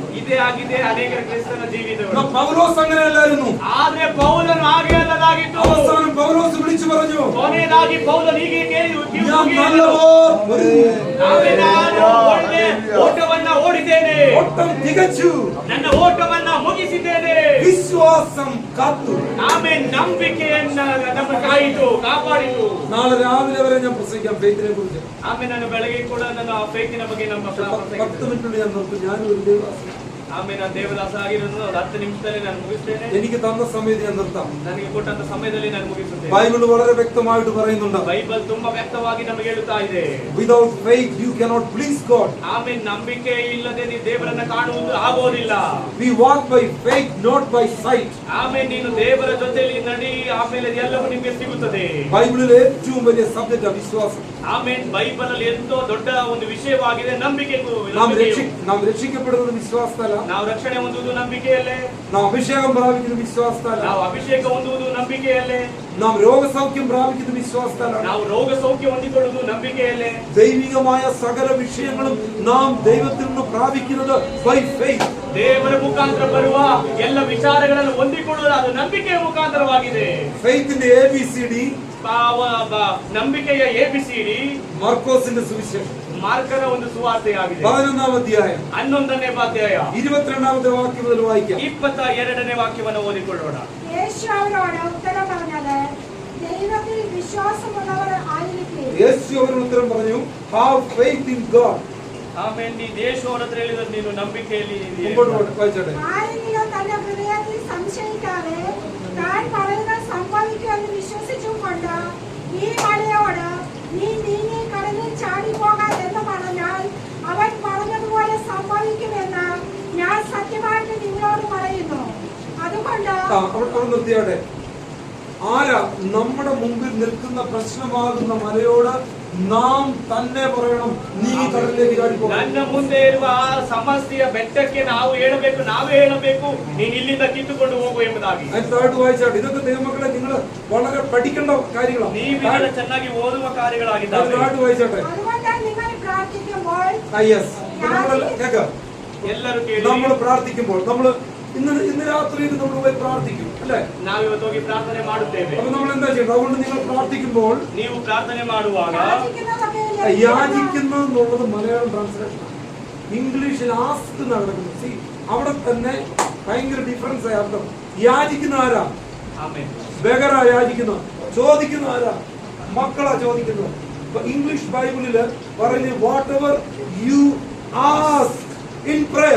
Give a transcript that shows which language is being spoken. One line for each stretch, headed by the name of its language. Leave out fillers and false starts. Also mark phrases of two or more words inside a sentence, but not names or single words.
Kannada: ಇದೇ ಆಗಿದೆ ಅನೇಕ ಕ್ರೈಸ್ತನ ಜೀವಿತಗಳು.
Malayalam: പൗലോസ് അങ്ങനെയല്ലായിരുന്നു.
Kannada: ಆದ್ರೆ ಪೌಲನು ಹಾಗೆ ಅಲ್ಲದಾಗಿತ್ತು.
Malayalam: അവസാനം പൗലോസ് വിളിച്ചു പറഞ്ഞു,
Kannada: ಕೊನೆಯದಾಗಿ ಪೌಲನು ಹೀಗೆ
Malayalam: ഞാൻ നല്ലപോൽ
Kannada: ನಾನು ಒಳ್ಳೆ ಓಟವನ್ನ ಓಡಿದ್ದೇನೆ,
Malayalam: ഓട്ടം തികച്ചു,
Kannada: ನನ್ನ ಓಟವನ್ನ ಮುಗಿಸಿದ್ದೇನೆ.
Malayalam: വിശ്വാസം കാത്തു.
Kannada: ಆಮೇಲೆ ನಂಬಿಕೆಯನ್ನ ನಮ್ಮ ಕಾಪಾಡಿತು.
Malayalam: നാളെ രാവിലെ വരെ ഞാൻ പ്രസംഗിക്കാം ഫെയ്ത്തിനെ കുറിച്ച്.
Kannada: ಆಮೇಲೆ ನಾನು ಬೆಳಗ್ಗೆ ಕೂಡ ನನ್ನ ಫೇತಿನ ಬಗ್ಗೆ ನಮ್ಮ
Malayalam: 10 മിനിറ്റ് ഞാൻ നിർത്തും. ഞാനും ഒരു ദേവദാസൻ.
Kannada: ಆಮೇಲೆ ನಾನು ದೇವದಾಸ ಆಗಿರೋದು 10 ನಿಮಿಷದಲ್ಲಿ ನಾನು ಮುಗಿಸ್ತೇನೆ.
Malayalam: എനിക്ക് തന്ന സമയത്ത് ഞാൻ നിർത്താം.
Kannada: ನನಗೆ ಕೊಟ್ಟಂತ ಸಮಯದಲ್ಲಿ ನಾನು ಮುಗಿಸುತ್ತೇನೆ.
Malayalam: ബൈബിൾ വളരെ വ്യക്തമായിട്ട് പറയുന്നുണ്ട്.
Kannada: ಬೈಬಲ್ ತುಂಬಾ ವ್ಯಕ್ತವಾಗಿ ನಮಗೆ ಹೇಳುತ್ತಾ ಇದೆ.
English: Without faith you cannot please God.
Kannada: ಆಮೇಲೆ ನಂಬಿಕೆ ಇಲ್ಲದೆ ನೀನು ದೇವರನ್ನ ಕಾಣುವುದು ಆಗೋದಿಲ್ಲ.
English: We walk by faith not by sight.
Kannada: ಆಮೇಲೆ ನೀನು ದೇವರ ಜೊತೆಯಲ್ಲಿ ನಡಿ, ಆಮೇಲೆ ಎಲ್ಲವೂ ನಿಮಗೆ ಸಿಗುತ್ತದೆ.
Malayalam: ബൈബിളിലെ ഏറ്റവും വലിയ സബ്ജക്റ്റ് വിശ്വാസം.
Kannada: ಆಮೇಲೆ ಬೈಬಲ್ ಅಲ್ಲಿ ಎಂತೋ ದೊಡ್ಡ ಒಂದು ವಿಷಯವಾಗಿದೆ ನಂಬಿಕೆ.
Malayalam: നാം രക്ഷിക്കപ്പെടുന്നത് വിശ്വാസത്താല.
Kannada: ನಾವು ರಕ್ಷಣೆ ಹೊಂದುವುದು ನಂಬಿಕೆಯಲ್ಲೇ.
Malayalam: നാം അഭിഷേകം പ്രാപിക്കുന്നത് വിശ്വാസത്താല.
Kannada: ನಾವು ಅಭಿಷೇಕ ಹೊಂದುವುದು ನಂಬಿಕೆಯಲ್ಲೇ.
Malayalam: നാം രോഗസൗഖ്യം പ്രാപിക്കുന്നത് വിശ്വാസത്താല.
Kannada: ನಾವು ರೋಗ ಸೌಖ್ಯ ಹೊಂದಿಕೊಳ್ಳುವುದು ನಂಬಿಕೆಯಲ್ಲೇ.
Malayalam: ദൈവികമായ സകല വിഷയങ്ങളും നാം ദൈവത്തിൽ നിന്ന് പ്രാപിക്കുന്നത്
English: by faith.
Kannada: ದೇವರ ಮುಖಾಂತರ ಬರುವ ಎಲ್ಲ ವಿಚಾರಗಳನ್ನು ಹೊಂದಿಕೊಳ್ಳುವುದು ಅದು ನಂಬಿಕೆಯ ಮುಖಾಂತರವಾಗಿದೆ.
Malayalam: ഫെയ്ത്തിന്റെ ABCD
Kannada: ನಂಬಿಕೆಯ ABCD
Malayalam: മാർക്കോസിന്റെ സുവിശേഷം
Kannada: ಮಾರ್ಕನ ಒಂದು ಸುವಾರ್ತೆಯಾಗಿದೆ.
Malayalam: 11ാം അധ്യായം
Kannada: 11ನೇ ಅಧ್ಯಾಯ
Malayalam: 22ാമത്തെ വാക്യം മുതൽ വായിക്കാം.
Kannada: 22ನೇ ವಾಕ್ಯವನ್ನು ಓದಿಕೊಳ್ಳೋಣ.
Malayalam: യേശു അവരോട് ഉത്തരം പറഞ്ഞത്, ദൈവത്തിൽ വിശ്വാസമുള്ളവർ ആയിരിക്കും. യേശു അവരോട് ഉത്തരം പറഞ്ഞു,
English: have faith in God.
Kannada: ಆಮೇಲೆ ನೀ ದೇಶವರ ಹತ್ರ ಹೇಳಿದ್ರೆ ನೀನು ನಂಬಿಕೆಯಲ್ಲಿ
Malayalam: വായിച്ചോട്ടെ. ആരെങ്കിലും തന്റെ ഹൃദയത്തിൽ സംശയിക്കാതെ താൻ പറയുന്നത് സംഭവിക്കുമെന്ന് വിശ്വസിച്ചുകൊണ്ട് ഈ മലയോട് നീ നീങ്ങി കടലിൽ ചാടിപ്പോകാൻ എന്ന് പറഞ്ഞാൽ അവൻ പറഞ്ഞതുപോലെ സംഭവിക്കുമെന്ന് ഞാൻ സത്യമായിട്ട് നിങ്ങളോട് പറയുന്നു. അതുകൊണ്ട് അവിടെ നിർത്തിയോട്ടെ. ആരാ നമ്മുടെ മുമ്പിൽ നിൽക്കുന്ന പ്രശ്നമാകുന്ന മലയോട് നാം തന്നെ പറയണം, നീ കടലിലേക്ക് ചാടിപ്പോ.
Kannada: ನನ್ನ ಮುಂದೆ ಇರುವ ಆ ಸಮಸ್ಯೆಯ ಬೆಟ್ಟಕ್ಕೆ ನಾವು ನಾವೇ ಹೇಳಬೇಕು, ನೀನು ಇಲ್ಲಿಂದ ಕಿತ್ತುಕೊಂಡು ಹೋಗು ಎಂಬುದಾಗಿ.
Malayalam: താഴോട്ട് വായിച്ചാട്ടെ. ഇതൊക്കെ ദൈവമക്കളെ നിങ്ങൾ വളരെ പഠിക്കേണ്ട കാര്യങ്ങളാണ്.
Kannada: ನೀವು ಚೆನ್ನಾಗಿ ಓದುವ ಕಾರ್ಯಗಳಾಗಿದ್ದಾವೆ.
Malayalam: താഴോട്ട് വായിച്ചാട്ടെ. അതുകൊണ്ട് നിങ്ങൾ പ്രാർത്ഥിക്കുമ്പോൾ
Kannada: ಎಲ್ಲರೂ ಕೇಳಿ.
Malayalam: നമ്മൾ പ്രാർത്ഥിക്കുമ്പോൾ ഇന്ന് രാത്രിയിൽ നമ്മൾ പോയി പ്രാർത്ഥിക്കും അല്ലേ?
Kannada: ನಾವು ಇವತ್ತು ಹೋಗಿ ಪ್ರಾರ್ಥನೆ ಮಾಡುತ್ತೇವೆ.
Malayalam: അപ്പൊ നമ്മൾ എന്താ ചെയ്യണം? അതുകൊണ്ട് നിങ്ങൾ പ്രാർത്ഥിക്കുമ്പോൾ
Kannada: ನೀವು ಪ್ರಾರ್ಥನೆ ಮಾಡುವಾಗ
Malayalam: യാചിക്കുന്നത് എന്നുള്ളത് മലയാളം ട്രാൻസ്ലേഷൻ ആണ്. ഇംഗ്ലീഷിൽ ആസ്ക് എന്നാണ് കിടക്കുന്നത്. അവിടെ തന്നെ ഭയങ്കര ഡിഫറൻസ് ആയി അർത്ഥം. യാചിക്കുന്ന ആരാ? ബഗറാ യാചിക്കുന്ന. ചോദിക്കുന്ന ആരാ? മക്കളാ ചോദിക്കുന്നത്. അപ്പൊ ഇംഗ്ലീഷ് ബൈബിളില് പറയുന്നത്
English: what ever you ask in prayer.